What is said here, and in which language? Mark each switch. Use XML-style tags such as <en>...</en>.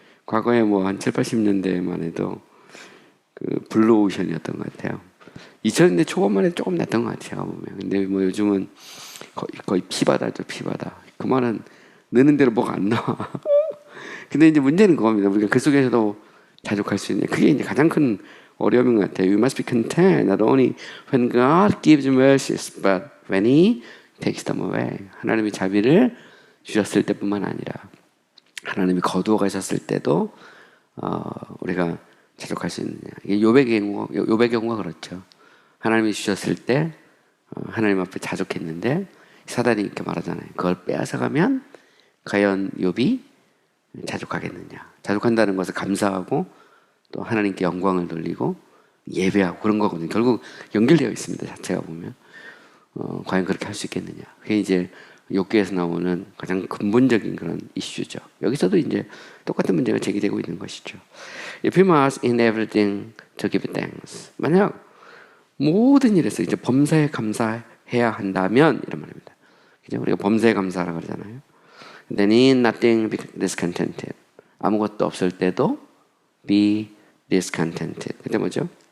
<ko>과거에 한 7, 80년대만 해도 블루 오션이었던 것 같아요. 2000년대 초반만 해도 조금 낫던 것 같아요, 보면. 근데 요즘은 거의 피바다죠, 피바다. 그 말은 느는 대로 뭐가 안 나와. 근데 이제 문제는 그겁니다. 우리가 그 속에서도 자족할 수 있는 그게 이제 가장 큰 어려움인 것 같아요.</ko> <en>We must be content not only when God gives mercies, but when He takes them away.</en> <ko>하나님이 자비를 주셨을 때뿐만 아니라 하나님이 거두어 가셨을 때도 우리가 자족할 수 있느냐. 이게 욥의 경우가 그렇죠. 하나님이 주셨을 때 하나님 앞에 자족했는데 사단이 이렇게 말하잖아요. 그걸 빼앗아가면 과연 욥이 자족하겠느냐. 자족한다는 것을 감사하고 또 하나님께 영광을 돌리고 예배하고 그런 거거든요. 결국 연결되어 있습니다. 자체가 보면 과연 그렇게 할 수 있겠느냐. 그게 이제 욥기에서 나오는 가장 근본적인 그런 이슈죠. 여기서도 이제 똑같은 문제가 제기되고 있는 것이죠.</ko> <en>If you must in everything to give thanks.</en> <ko>만약 모든 일에서 이제 범사에 감사해야 한다면 이런 말입니다. 그죠? 우리가 범사에 감사하라고 그러잖아요.</ko> <en>Then in nothing be discontented.</en> <ko>아무것도 없을 때도</ko> <en>be discontented.</en> <ko>그때 뭐죠?</ko>